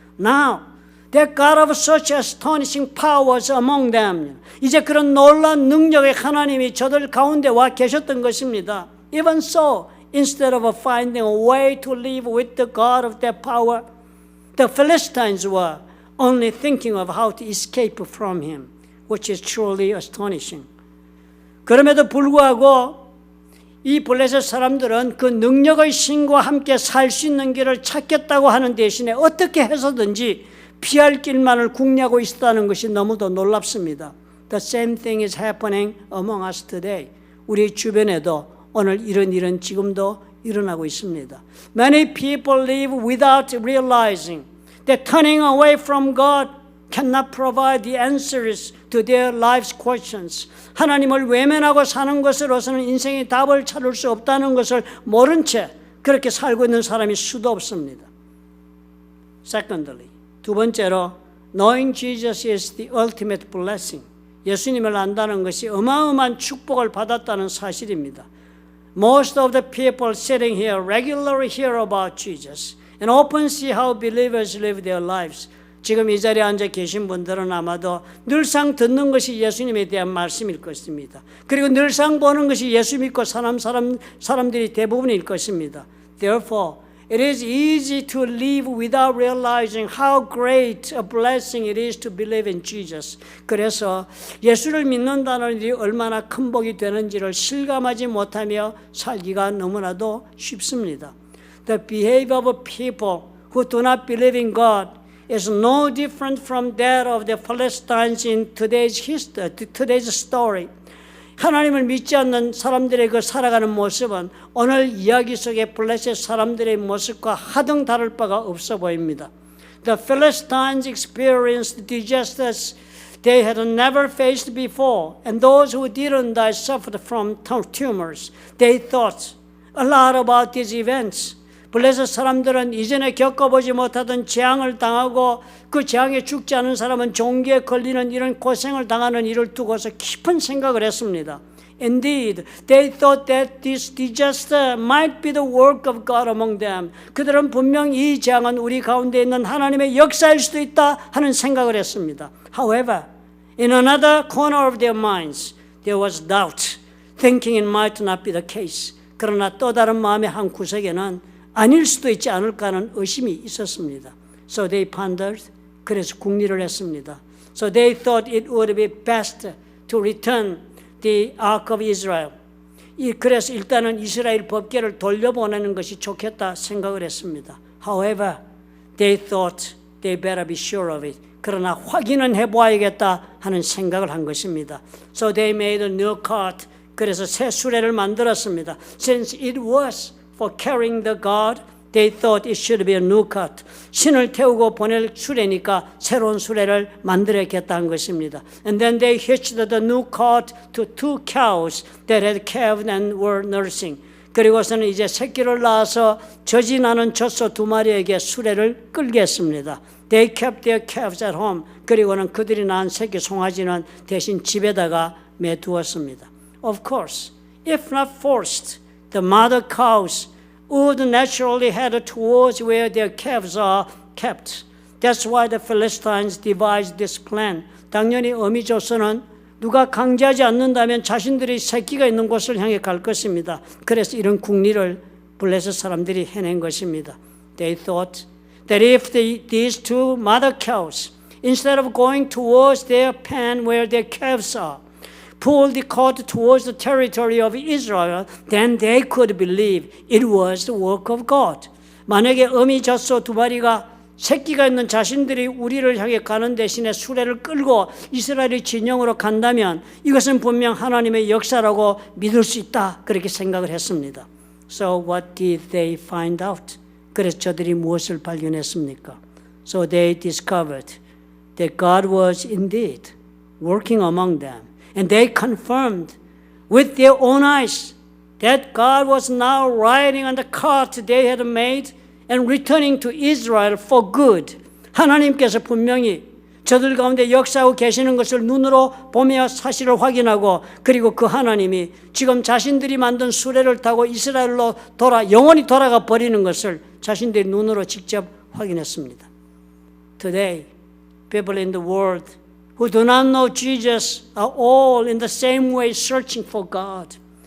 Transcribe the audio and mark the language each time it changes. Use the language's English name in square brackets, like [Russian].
[English] Now, that God of such astonishing powers among them. [Korean] 이제 그런 놀라운 능력의 하나님이 저들 가운데 와 계셨던 것입니다. [English] Even so, instead of finding a way to live with the God of that power, the Philistines were only thinking of how to escape from him, which is truly astonishing. [Korean] 그럼에도 불구하고 이 블레셋 사람들은 그 능력의 신과 함께 살 수 있는 길을 찾겠다고 하는 대신에 어떻게 해서든지 피할 길만을 궁리하고 있었다는 것이 너무도 놀랍습니다. [English] The same thing is happening among us today. [Korean] 우리 주변에도 오늘 이런 일은 지금도 일어나고 있습니다. [English] Many people live without realizing that turning away from God cannot provide the answers to their life's questions. [Korean] 하나님을 외면하고 사는 것으로서는 인생의 답을 찾을 수 없다는 것을 모른 채 그렇게 살고 있는 사람이 수도 없습니다. [English] Secondly, [Korean] 두 번째로 [English] knowing Jesus is the ultimate blessing. [Korean] 예수님을 안다는 것이 어마어마한 축복을 받았다는 사실입니다. [English] Most of the people sitting here regularly hear about Jesus and often see how believers live their lives. [Korean] 지금 이 자리에 앉아 계신 분들은 아마도 늘상 듣는 것이 예수님에 대한 말씀일 것입니다. 그리고 늘상 보는 것이 예수 믿고 사람들이 대부분일 것입니다. [English] Therefore, it is easy to live without realizing how great a blessing it is to believe in Jesus. [Korean] 그래서 예수를 믿는다는 일이 얼마나 큰 복이 되는지를 실감하지 못하며 살기가 너무나도 쉽습니다. [English] The behavior of people who do not believe in God is no different from that of the Philistines in today's story. [Korean] 하나님을 믿지 않는 사람들의 그 살아가는 모습은 오늘 이야기 속의 블레셋 사람들의 모습과 하등 다를 바가 없어 보입니다. [English] The Philistines experienced disasters they had never faced before, and those who didn't die suffered from tumors. They thought a lot about these events. [Korean] 블레셋 사람들은 이전에 겪어보지 못하던 재앙을 당하고 그 재앙에 죽지 않은 사람은 종기에 걸리는 이런 고생을 당하는 일을 두고서 깊은 생각을 했습니다. [English] Indeed, they thought that this disaster might be the work of God among them. [Korean] 그들은 분명 이 재앙은 우리 가운데 있는 하나님의 역사일 수도 있다 하는 생각을 했습니다. [English] However, in another corner of their minds, there was doubt, thinking it might not be the case. [Korean] 그러나 또 다른 마음의 한 구석에는 아닐 수도 있지 않을까 하는 의심이 있었습니다. [English] So they pondered. [Korean] 그래서 궁리를 했습니다. [English] So they thought it would be best to return the Ark of Israel. [Korean] 그래서 일단은 이스라엘 법궤를 돌려보내는 것이 좋겠다 생각을 했습니다. [English] However, they thought they better be sure of it. [Korean] 그러나 확인은 해보아야겠다 하는 생각을 한 것입니다. [English] So they made a new cart. [Korean] 그래서 새 수레를 만들었습니다. [English] Since it was for carrying the God, they thought it should be a new cart. [Korean] 신을 태우고 보낼 수레니까 새로운 수레를 만들어야겠다는 것입니다. [English] And then they hitched the new cart to 2 cows that had calved and were nursing. [Korean] 그리고서는 이제 새끼를 낳아서 젖이 나는 젖소 2마리에게 수레를 끌게 했습니다. [English] They kept their calves at home. [Korean] 그리고는 그들이 낳은 새끼 송아지는 대신 집에다가 매두었습니다. [English] Of course, if not forced, the mother cows would naturally head towards where their calves are kept. That's why the Philistines devised this plan. [Korean] 당연히 어미 조선은 누가 강제하지 않는다면 자신들이 새끼가 있는 곳을 향해 갈 것입니다. 그래서 이런 국리를 블레셋 사람들이 해낸 것입니다. [English] They thought that if these 2 mother cows, instead of going towards their pen where their calves are, pulled the cart towards the territory of Israel, then they could believe it was the work of God. [Korean] 만약에 어미 젖소 2마리가 새끼가 있는 자신들이 우리를 향해 가는 대신에 수레를 끌고 이스라엘의 진영으로 간다면 이것은 분명 하나님의 역사라고 믿을 수 있다. 그렇게 생각을 했습니다. [English] So what did they find out? [Korean] 그래서 저들이 무엇을 발견했습니까? [English] So they discovered that God was indeed working among them. And they confirmed with their own eyes that God was now riding on the cart they had made and returning to Israel for good. [Korean] 하나님께서 분명히 저들 가운데 역사하고 계시는 것을 눈으로 보며 사실을 확인하고 그리고 그 하나님이 지금 자신들이 만든 수레를 타고 이스라엘로 영원히 돌아가 버리는 것을 자신들이 눈으로 직접 확인했습니다. [English] Today, people in the world who do not know Jesus are all in the same way searching for God.